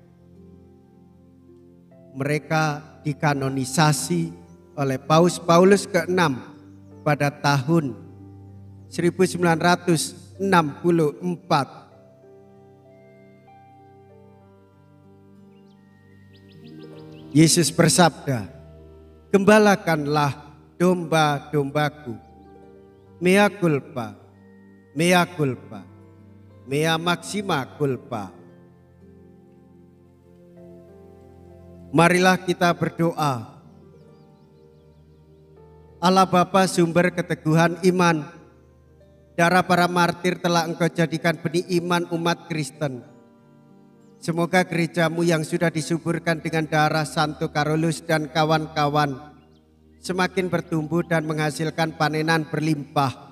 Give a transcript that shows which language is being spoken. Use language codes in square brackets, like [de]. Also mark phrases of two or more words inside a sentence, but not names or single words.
[id] Mereka dikanonisasi oleh Paus Paulus ke-6 pada tahun 1964. Yesus bersabda, "Gembalakanlah domba-dombaku. [la] Mea culpa, mea culpa, mea maxima culpa." [id] Marilah kita berdoa. Allah Bapa, sumber keteguhan iman, darah para martir telah Engkau jadikan benih iman umat Kristen. Semoga gerejamu yang sudah disuburkan dengan darah Santo Carolus dan kawan-kawan semakin bertumbuh dan menghasilkan panenan berlimpah.